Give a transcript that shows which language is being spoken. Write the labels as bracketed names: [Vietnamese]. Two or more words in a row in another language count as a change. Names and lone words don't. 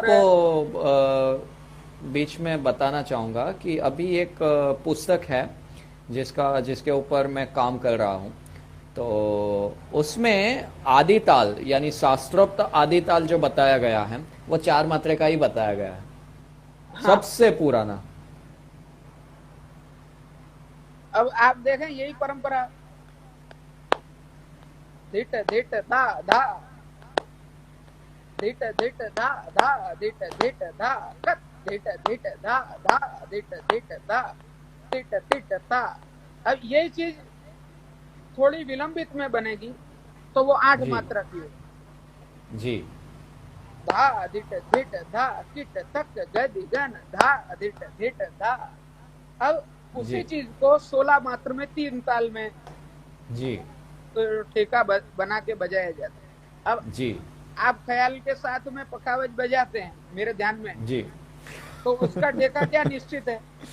[Hindi] आपको बीच में बताना चाहूँगा कि अभी एक पुस्तक है जिसके ऊपर मैं काम कर रहा हूँ। तो उसमें आदि ताल यानी शास्त्रोक्त आदि ताल जो बताया गया है वो 4 मात्रा का ही बताया गया है, हाँ, सबसे पुराना। अब आप देखें यही परंपरा, धिट धिट धा धा, धिट धिट धा धा, धिट धिट धा कत, धिट धिट धा धा, धिट धिट धा, धिट धिट धा। अब यही चीज थोड़ी विलंबित में बनेगी तो वो 8 जी मात्रा की होगी। जी धा धिट धिट धा किट तक गदि गन धा धिट धिट धा। अब उसी जी चीज को 16 मात्र में 3 ताल में जी ठेका बना के बजाया जाता है। अब जी आप ख्याल के साथ में पखावज बजाते हैं मेरे ध्यान में, जी तो उसका ठेका क्या निश्चित है?